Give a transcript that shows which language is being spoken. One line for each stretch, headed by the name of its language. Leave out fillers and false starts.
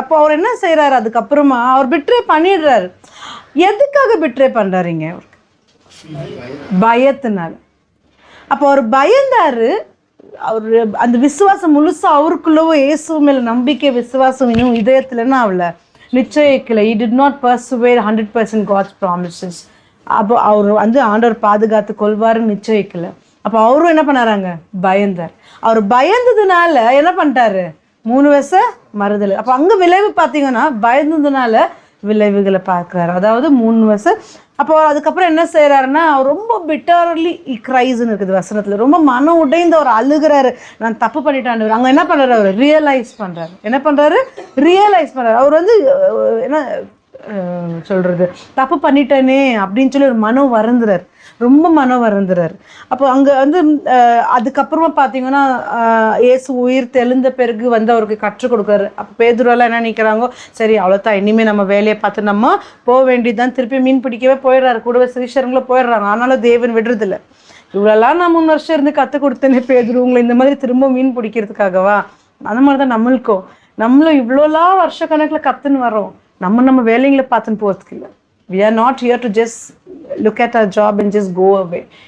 Tamil: அப்போ அவர் என்ன செய்கிறாரு, அதுக்கப்புறமா அவர் பிட்ரே பண்ணிடுறாரு. எதுக்காக பிட்ரே பண்ணுறாருங்க, அவருக்கு பயத்தினால. அப்போ அவர் பயந்தாரு. அவர் அந்த விசுவாசம் முழுசா அவருக்குள்ளவோ இயேசு மேல நம்பிக்கை விசுவாசம் இன்னும் இதயத்துலன்னா அவளை நிச்சயிக்கல.
English: he did not persuade 100% God's promises.
Tamil: அப்போ அவர் வந்து ஆண்டவர் பாதுகாத்து கொள்வாருன்னு நிச்சயிக்கல. அப்போ அவரும் என்ன பண்ணாராங்க, பயந்தார். அவர் பயந்ததுனால என்ன பண்ணிட்டாரு, 3 வருஷம் மறுதல். அப்போ அங்கே விளைவு பார்த்தீங்கன்னா பயந்ததுனால விளைவுகளை பார்க்குறாரு. அதாவது 3 வருஷம். அப்போ அதுக்கப்புறம் என்ன செய்கிறாருன்னா, அவர் ரொம்ப பிட்டர்லி கிரைஸ்ன்னு இருக்குது வசனத்தில், ரொம்ப மனம் உடைந்து அவர் அழுகிறாரு, நான் தப்பு பண்ணிட்டான்னு. அங்கே என்ன பண்ணுறாரு, அவர் ரியலைஸ் பண்ணுறாரு. என்ன பண்ணுறாரு, ரியலைஸ் பண்ணுறாரு. அவர் வந்து என்ன சொல்கிறது, தப்பு பண்ணிட்டேனே அப்படின்னு சொல்லி ஒரு மனம் வருந்துறார், ரொம்ப மனம் வருந்துறார். அப்போ அங்கே வந்து அதுக்கப்புறமா பார்த்தீங்கன்னா இயேசு உயிர் தெழுந்த பிறகு வந்து அவருக்கு கற்றுக் கொடுக்குறாரு. அப்போ பேதுருவெல்லாம் என்ன நினைக்கிறாங்க, சரி அவ்வளோதான், இனிமேல் நம்ம வேலையை பார்த்து நம்ம போக வேண்டியதுதான், திருப்பி மீன் பிடிக்கவே போயிடுறாரு, கூடவே சீஷர்களும் போயிடுறாங்க. ஆனாலும் தேவன் விடுறதில்ல. இவ்வளோலாம் நான் 3 வருஷம் இருந்து கற்றுக் கொடுத்தேனே பேதுரு, உங்களை இந்த மாதிரி திரும்ப மீன் பிடிக்கிறதுக்காகவா? அந்த மாதிரி தான் நம்மளும் இவ்வளோலாம் வருஷ கணக்கில் கற்றுன்னு வரோம், நம்ம வேலைங்களை பார்த்துன்னு போகிறதுக்கு இல்லை.
English: We are not here to just look at our job and just go away.